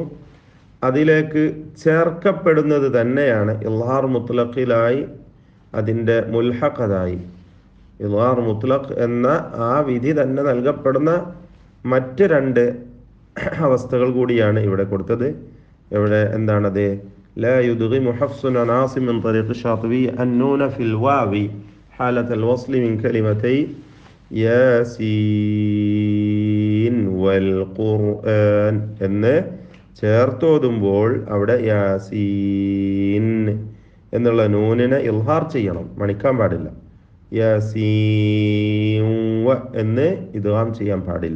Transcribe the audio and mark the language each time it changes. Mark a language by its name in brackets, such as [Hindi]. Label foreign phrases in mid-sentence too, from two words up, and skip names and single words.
[Malayalam] അതിലേക്ക് ചേർക്കപ്പെടുന്നത് തന്നെയാണ് ഇൽഹാർ മുത്ലഖിലായി അതിൻ്റെ മുൽഹഖതായി ഇദ്ഗാർ മുത്ലഖ് എന്ന ആ വിധി തന്നെ നൽകപ്പെടുന്ന മറ്റ് രണ്ട് അവസ്ഥകൾ കൂടിയാണ് ഇവിടെ കൊടുത്തത്. ഇവിടെ എന്താണത്? [Arabic] لا يدغم حفص عن عاصم من طريق الشاطبي النون في الواو حالة الوصل من كلمتي يس والقرآن [Malayalam] എന്ന് ചേർത്തോതുമ്പോൾ അവിടെ യാസീൻ എന്നുള്ള നൂനിനെ ഇൽഹാർ ചെയ്യണം, മണിക്കാൻ പാടില്ല. യാസീൻ എന്ന് ഇദ്ഗാം ചെയ്യാൻ പാടില്ല.